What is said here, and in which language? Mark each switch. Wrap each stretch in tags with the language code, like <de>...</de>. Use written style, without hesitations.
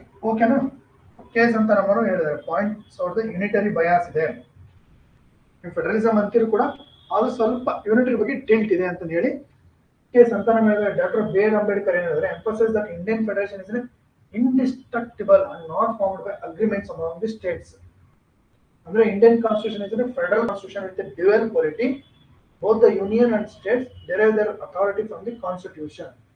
<en>ಓಕೆನಾ?</en> <kn>ಕೇಸ್ ಅಂತ ನಮ್ಮವರು ಹೇಳಿದ್ದಾರೆ, ಪಾಯಿಂಟ್ಸ್ ಅವ್ರದ್ದು ಯೂನಿಟರಿ ಬಯಾಸ್ ಇದೆ. ಫೆಡರಲಿಸಮ್ ಅಂತಿರು ಕೂಡ ಅದು ಸ್ವಲ್ಪ ಯೂನಿಟರಿ ಬಗ್ಗೆ ಟಿಲ್ಟ್ ಇದೆ ಅಂತ ಹೇಳಿ ಕೇಸ್ ಅಂತ ನಮ್ಮ ಹೇಳಿದ್ರೆ.</kn> <en>Doctor B. R. Ambedkar</en> <kn>ಏನು ಹೇಳಿದ್ರೆ,</kn> <en>Emphasise that Indian federation is indestructible and not formed by agreements among the states. ಅಂದ್ರೆ Indian constitution is federal constitution with dual quality. both the union and states derive their authority from the constitution.</en>